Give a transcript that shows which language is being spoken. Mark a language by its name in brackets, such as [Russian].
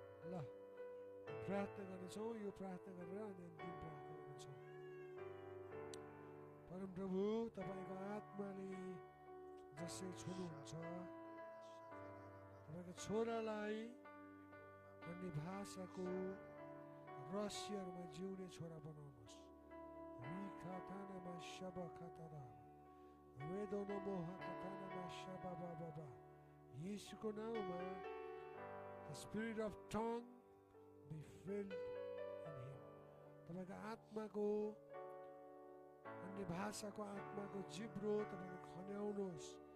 [Nepali] ल प्रार्थना गर्नेछौँ। यो प्रार्थना गरेर अनि अन्तिम प्रार्थना गर्नेछौँ। परम प्रभु, तपाईँको आत्माले जसै छुनुहुन्छ, तपाईँको छोरालाई अन्य भाषाको रहस्यहरूमा जिउने छोरा बनाउनुहोस्। रिखातानामा शबखातारा वेदोनमोह कथानामा शबाबाबा यीशुको नाउँमा [English] the spirit of tongue be filled in him. [Nepali] तपाईँको आत्माको अन्य भाषाको आत्माको जिब्रो तपाईँको खन्याउनुहोस्।